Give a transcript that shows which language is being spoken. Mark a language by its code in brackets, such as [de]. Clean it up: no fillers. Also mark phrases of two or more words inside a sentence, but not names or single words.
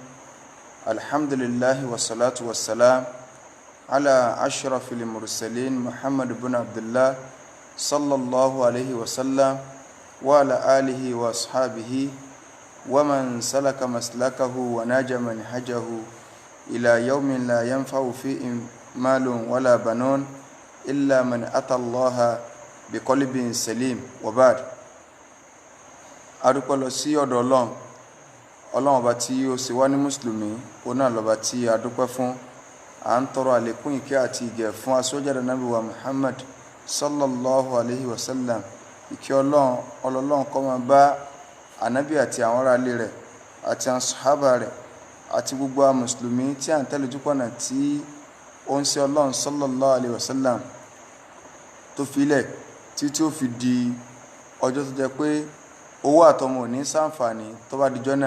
[ar] الحمد لله والصلاة والسلام على أشرف المرسلين محمد بن عبد الله صلى الله عليه وسلم وعلى آله وأصحابه ومن سلك مسلكه وناج منهجه إلى يوم لا ينفع فيه مال ولا بنون إلا من أتى الله بقلب سليم. [yo] وبعد adúpẹ́ lọ sí ọ̀dọ̀ ọlọ́run ọba tí ó ṣe wá ní mùsùlùmí, ó náà lọ́ba tí a dúpẹ́ fún. À ń tọrọ àlékún ìkẹ́ àti ìgẹ̀ fún aṣọ́jáde nábì wa Muhammad [ar] صلى الله عليه وسلم. [yo] Ìkẹ́ ọlọ́run kó máa bá ànábì àti àwọn ará ilé rẹ̀ àti àwọn sàhábà rẹ̀ àti gbogbo àwọn mùsùlùmí tí à ń tẹ̀lé ojúpọ̀nà tí ó ń ṣe ọlọ́run [ar] صلى الله عليه وسلم [yo] tó filẹ̀ títí ó fi di ọjọ́ tó jẹ́ pé owó àtọmọ ní ṣàǹfààní tó bá dijọ́ náà.